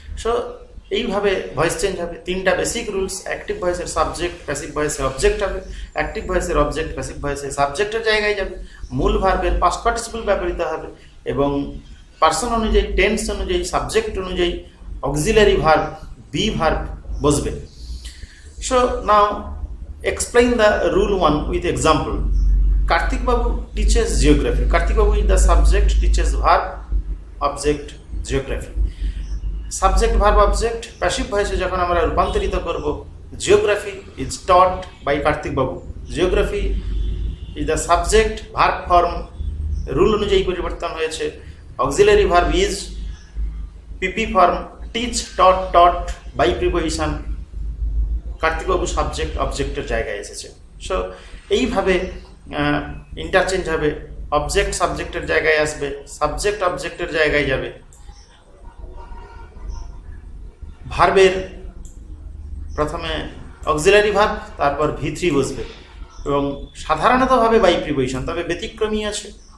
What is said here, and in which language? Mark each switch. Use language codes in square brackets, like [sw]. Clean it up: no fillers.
[bn] So এইভাবে voice change হবে। 3টা বেসিক রুলস। অ্যাক্টিভ ভয়েসের সাবজেক্ট প্যাসিভ ভয়েসের অবজেক্ট হবে, অ্যাক্টিভ ভয়েসের অবজেক্ট প্যাসিভ ভয়েসের সাবজেক্টের জায়গায় যাবে, মূল ভার্বের পাস্ট পার্টিসিপল ব্যবহৃত হবে এবং পার্সন অনুযায়ী, টেন্স অনুযায়ী, সাবজেক্ট অনুযায়ী অক্সিলারি ভার্ব বি ভার্ব বসবে। [en] So now explain the rule 1 with example. Kartik Babu teaches geography. Kartik Babu is the subject, teaches verb, object, geography. Subject, verb, object, passive voice [bn] যখন আমরা রূপান্তরিত করব, [en] geography is taught by Kartik Babu. Geography is the subject, verb form [bn] rule অনুযায়ী পরিবর্তন হয়েছে। [en] auxiliary verb is, PP form, teach, taught by preposition, [bn] কার্তিকবাবু subject অবজেক্টের জায়গায় এসেছে। সো এইভাবে ইন্টারচেঞ্জ হবে অবজেক্ট সাবজেক্টের জায়গায় আসবে, সাবজেক্ট অবজেক্টের জায়গায় যাবে, ভার্বের প্রথমে অক্সিলারি ভার্ব, তারপর V3 বসবে এবং সাধারণতভাবে বাই প্রিপোজিশন, তবে ব্যতিক্রমী আছে।